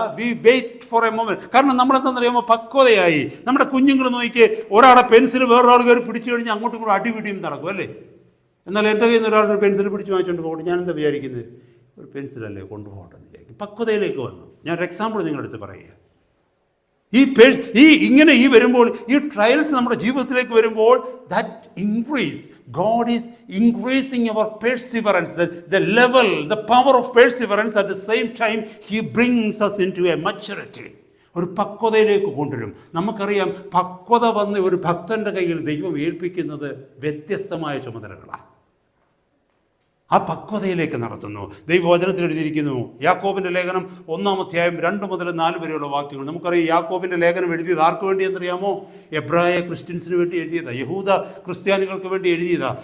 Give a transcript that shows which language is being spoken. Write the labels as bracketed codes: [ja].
[en] We wait for a moment. [ml] കാരണം നമ്മളെന്താണെന്നറിയാമോ, പക്വതയായി. നമ്മുടെ കുഞ്ഞുങ്ങൾ നോക്കി ഒരാളെ പെൻസിൽ വേറൊരാൾ കയറി പിടിച്ചു കഴിഞ്ഞാൽ അങ്ങോട്ടും ഇങ്ങോട്ടും അടിപിടിയും നടക്കും അല്ലേ. എന്നാൽ എൻ്റെ കയ്യിൽ നിന്ന് ഒരാളൊരു പെൻസിൽ പിടിച്ച് വാങ്ങിച്ചുകൊണ്ട് പോകട്ടെ, ഞാൻ എന്താ വിചാരിക്കുന്നത്, ഒരു പെൻസിലല്ലേ കൊണ്ടുപോകട്ടെന്ന് വിചാരിക്കും. പക്വതയിലേക്ക് വന്നു. ഞാനൊരു എക്സാമ്പിൾ നിങ്ങളെടുത്ത് പറയുക. ഈ വരുമ്പോൾ, ഈ ട്രയൽസ് നമ്മുടെ ജീവിതത്തിലേക്ക് വരുമ്പോൾ, [en] that increase, God is increasing our perseverance, the level, the power of perseverance. At the same time he brings us into a maturity. [ml] ഒരു പക്വതയിലേക്ക് കൊണ്ടുവരും. നമുക്കറിയാം, പക്വത വന്ന് ഒരു ഭക്തന്റെ കയ്യിൽ ദൈവം ഏൽപ്പിക്കുന്നത് വ്യത്യസ്തമായ ചുമതലകളാണ്. ആ പക്വതയിലേക്ക് നടത്തുന്നു. ദൈവവചനത്തിൽ എഴുതിയിരിക്കുന്നു, യാക്കോബിൻ്റെ ലേഖനം 1-ാം അധ്യായം 2 മുതൽ 4 വരെയുള്ള വാക്യങ്ങൾ. നമുക്കറിയാം, യാക്കോബിൻ്റെ ലേഖനം എഴുതിയത് ആർക്ക് വേണ്ടി എന്നറിയാമോ? എബ്രായ ക്രിസ്ത്യൻസിന് വേണ്ടി എഴുതിയതാ, യഹൂദ ക്രിസ്ത്യാനികൾക്ക് വേണ്ടി എഴുതിയതാ.